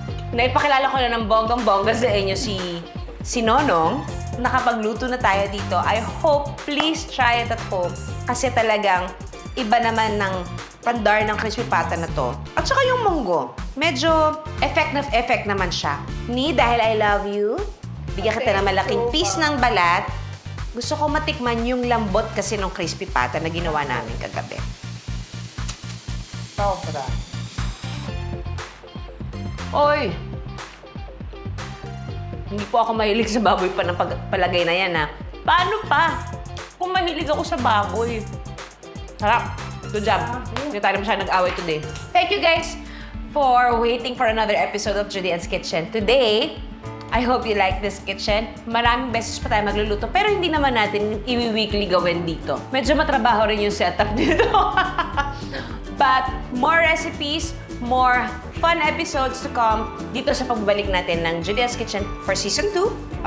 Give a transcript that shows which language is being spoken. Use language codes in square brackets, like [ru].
[tl] Naipakilala ko na ng bonggang-bongga sa inyo si Nonong. Nakapagluto na tayo dito. [en] I hope, please try it at home. [tl] Kasi talagang iba naman ng pandar ng crispy pata na to. At saka yung munggo. Medyo effect naman siya. Ni, dahil [en] I love you, [tl] bigyan kita ng malaking piece ng balat. Gusto ko matikman yung lambot kasi ng crispy pata na ginawa namin kagabi. Sobra. Oy! Hindi po ako mahilig sa baboy pa ng palagay na yan, ha? Paano pa? Kung mahilig ako sa baboy. Sarap. [en] Good job. [tl] Hindi tayo masyadong nag-away today. [en] Thank you guys for waiting for another episode of Judy Ann's Kitchen. Today, I hope you like this kitchen. [tl] Maraming beses pa tayo magluluto, pero hindi naman natin i-weekly gawin dito. Medyo matrabaho rin yung setup dito. [en] But more recipes, more fun episodes to come [tl] dito sa pagbabalik natin ng Judy Ann's Kitchen for Season 2.